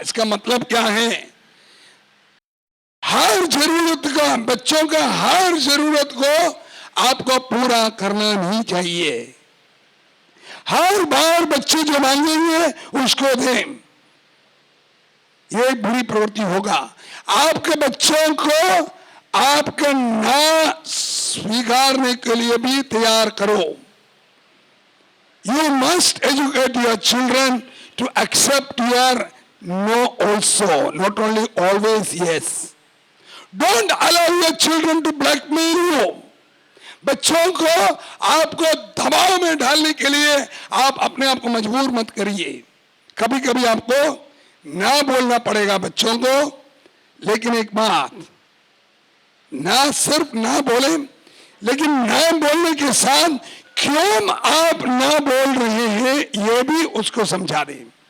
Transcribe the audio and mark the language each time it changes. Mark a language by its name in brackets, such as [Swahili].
[Hindi] इसका मतलब क्या है? हर जरूरत का, बच्चों का हर जरूरत को आपको पूरा करना नहीं चाहिए। हर बार बच्चे जो मांगेंगे उसको दें, ये बुरी प्रवृत्ति होगा। आपके बच्चों को आपके ना स्वीकारने के लिए भी तैयार करो। [English] You must educate your children to accept your no also, not only always yes. Don't allow your children to blackmail you. [Hindi] बच्चों को आपको दबाव में डालने के लिए आप अपने आप को मजबूर मत करिए। कभी कभी आपको ना बोलना पड़ेगा बच्चों को। लेकिन एक बात, ना सिर्फ ना बोले, लेकिन ना बोलने के साथ क्यों आप ना बोल रहे हैं ये भी उसको समझा दें।